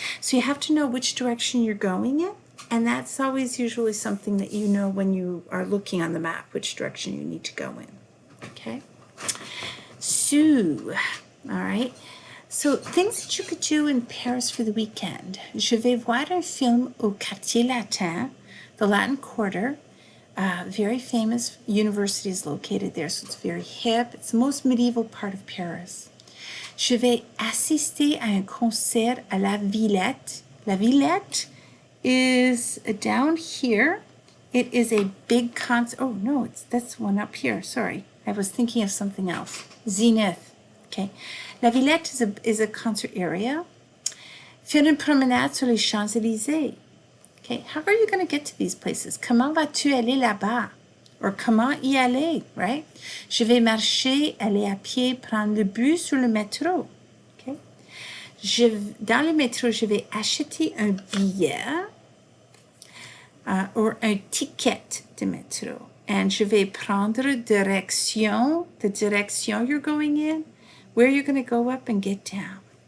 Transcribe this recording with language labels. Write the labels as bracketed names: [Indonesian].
[English] So you have to know which direction you're going in. And that's always usually something that you know when you are looking on the map, which direction you need to go in. Okay? So, all right. So, things that you could do in Paris for the weekend. [French] Je vais voir un film au Quartier Latin, [English] the Latin Quarter. Very famous university is located there, so it's very hip. It's the most medieval part of Paris. [French] Je vais assister à un concert à la Villette. [English] La Villette is down here. It is a big concert. Oh, no, that's one up here. Sorry. I was thinking of something else. Zenith. Okay. La Villette is a concert area. [French] Faire une promenade sur les Champs-Élysées. [English] Okay. How are you going to get to these places? [French] Comment vas-tu aller là-bas? Or comment y aller, right? Je vais marcher, aller à pied, prendre le bus ou le métro. Okay. Dans le métro, je vais acheter un billet or un ticket de métro. [English] And [French] je vais prendre direction, [English] the direction you're going in, where you're going to go up and get down.